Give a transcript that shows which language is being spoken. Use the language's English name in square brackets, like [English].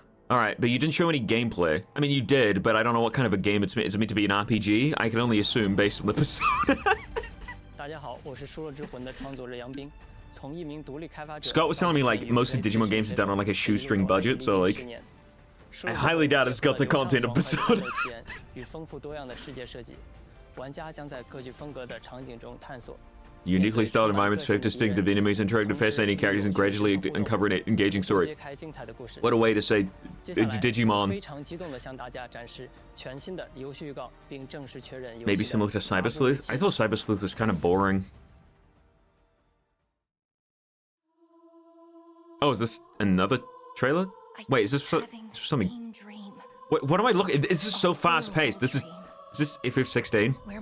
[English] Alright, but you didn't show any gameplay. I mean, you did, but I don't know what kind of a game it's meant. Is it meant to be an RPG? I can only assume based on the persona. [Chinese] 大家好，我是《输了之魂》的创作者杨冰。从一名独立开发者 [English] Scott was telling me like most of Digimon games are done on like a shoestring budget, so like I highly doubt it's got the content of Persona. [Chinese] 与丰富多样的世界设计，玩家将在各具风格的场景中探索。 [English] Uniquely styled environments, shape distinctive enemies, interactive, fascinating characters, and gradually uncover an engaging story. What a way to say it's Digimon. [Chinese] 非常激动地向大家展示全新的游戏预告，并正式确认游戏 [English] Maybe similar to Cyber Sleuth? I thought Cyber Sleuth was kind of boring. Oh, is this another trailer? Wait, is this for something? What am I looking? This is so fast paced. This is this FF16?